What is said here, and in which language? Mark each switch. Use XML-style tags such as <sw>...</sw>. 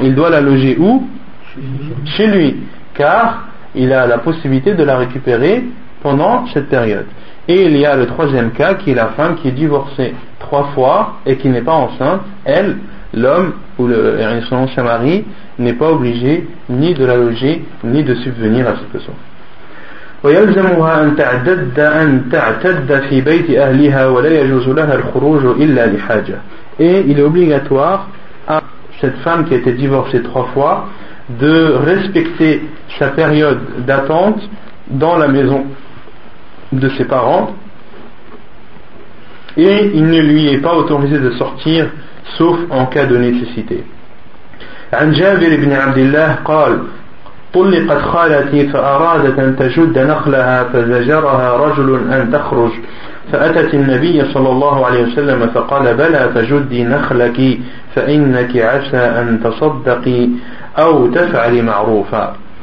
<fr>Il doit la loger où? Chez lui. Car il a la possibilité de la récupérer pendant cette période. Et il y a le troisième cas, qui est la femme qui est divorcée trois fois et qui n'est pas enceinte. Elle, l'homme ou son ancien mari, n'est pas obligé ni de la loger ni de subvenir à ses besoins.</fr> <ar>ويلزمها أن تعتد في بيت أهلها ولا يجوز لها الخروج إلا لحاجة.</ar> <fr>Et il est obligatoire à cette femme qui a été divorcée trois fois de respecter sa période d'attente dans la maison de ses parents, et il ne lui est pas autorisé de sortir sauf en cas de nécessité.</fr> <ar>عن جابر بن عبد الله قال طلقت خالتي فأرادت أن تشد نخلها فزجرها رجل أن تخرج فأتت النبي صلى الله عليه وسلم فقال بلى فجدي نخلك فإنك عسى أن تصدقي أو تفعلي معروفا.</ar>